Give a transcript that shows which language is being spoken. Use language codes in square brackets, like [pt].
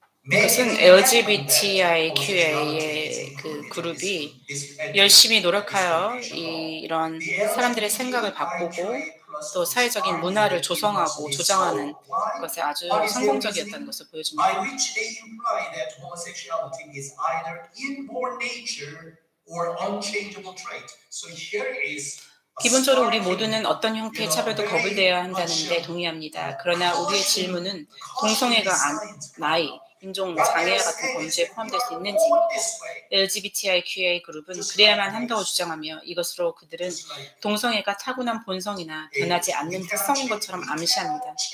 [ko] 그것은 LGBTIQA의 그 그룹이 열심히 노력하여 이런 사람들의 생각을 바꾸고 또 사회적인 문화를 조성하고 조장하는 것에 아주 성공적이었다는 것을 보여줍니다. [en] By which they imply that homosexuality is either inborn nature or unchangeable trait. So here is [ko] 기본적으로 우리 모두는 어떤 형태의 차별도 거부되어야 한다는데 동의합니다. 그러나 우리의 질문은 동성애가 나이, 인종, 장애와 같은 범죄에 포함될 수 있는지입니다. LGBTIQA 그룹은 그래야만 한다고 주장하며 이것으로 그들은 동성애가 타고난 본성이나 변하지 않는 특성인 것처럼 암시합니다.